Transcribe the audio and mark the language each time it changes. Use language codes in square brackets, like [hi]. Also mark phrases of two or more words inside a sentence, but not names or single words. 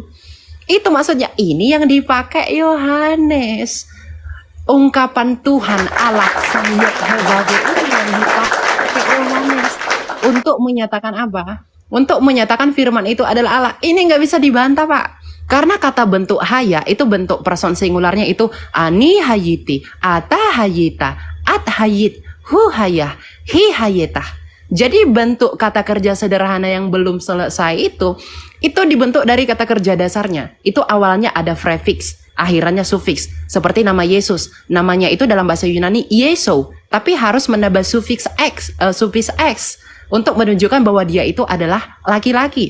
[id] Itu maksudnya ini yang dipakai Yohanes. Ungkapan Tuhan Allah Sang Yehovah itu yang dipakai Yohanes untuk menyatakan apa? Untuk menyatakan firman itu adalah Allah. Ini nggak bisa dibantah, Pak. Karena kata bentuk haya itu bentuk person singularnya itu [he] אני הייתי, אתה היית, את היית, הוא היה, היא הייתה. [id] Jadi bentuk kata kerja sederhana yang belum selesai itu dibentuk dari kata kerja dasarnya. Itu awalnya ada prefix, akhirannya sufiks. Seperti nama Yesus, namanya itu dalam bahasa Yunani Yeso, tapi harus menambah sufiks x untuk menunjukkan bahwa dia itu adalah laki-laki.